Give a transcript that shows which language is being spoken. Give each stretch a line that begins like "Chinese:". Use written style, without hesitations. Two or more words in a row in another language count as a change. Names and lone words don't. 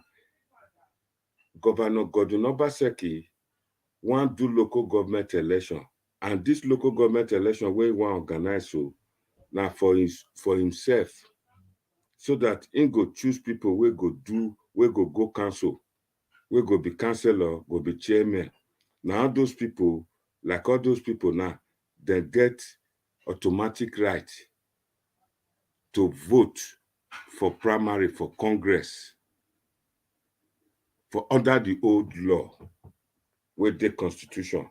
Nigerian Pidgin: Governor Godwin Obaseki want do local government election. And this local government election where he want organize so now for himself, so that he go choose people where go go council, where go be councillor, go be chairman. Now those people, like all those people now, they get automatic right to vote for primary for Congress for under the old law with the constitution.